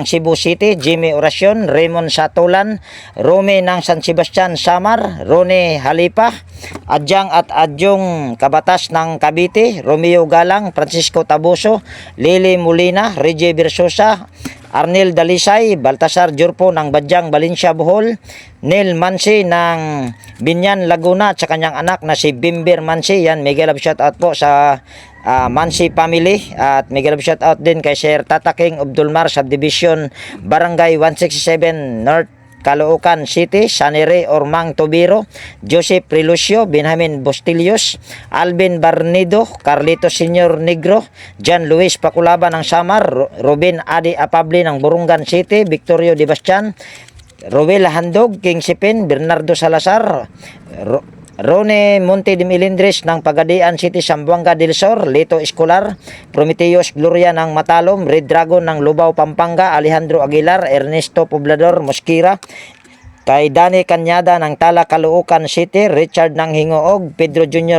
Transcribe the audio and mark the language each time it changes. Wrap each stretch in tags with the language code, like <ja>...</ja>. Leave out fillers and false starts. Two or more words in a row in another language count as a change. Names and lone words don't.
<tl>Cebu City, Jimmy Oracion, Raymond Satulan, Rome ng San Sebastian Samar, Rone Halipa, Adyang at Adyong Kabatas ng Cavite, Romeo Galang, Francisco Tabuso, Lili Molina, Reggie Versosa, Arnel Dalisay, Baltasar Jurpo ng Badyang, Valencia, Bohol, Neil Mansi ng Binyan, Laguna, at sa kanyang anak na si Bimber Mansi. Yan,</tl> <en>mega love shoutout</en> <tl>po sa Mansi family, at</tl> <en>mega love shoutout</en> <tl>din kay Sir Tata King Abdulmar, Subdivision, Barangay 167 North, Caloocan City, Sanire Ormang Tobiro, Joseph Prelucio, Benjamin Bostilios, Alvin Barnido, Carlito Senior Negro, John Luis Paculaba ng Samar, Robin Adi Apable ng Burungan City, Victorio Di Bastian, Roel Handog, King Sipin, Bernardo Salazar, Rone Monte de Melindres ng Pagadian City, Zamboanga del Sur, Lito Escolar, Prometeos Gloria ng Matalom, Red Dragon ng Lubao, Pampanga, Alejandro Aguilar, Ernesto Poblador Mosquira, kay Dani Kanyada ng Tala, Caloocan City, Richard ng Hingoog, Pedro Jr.</tl>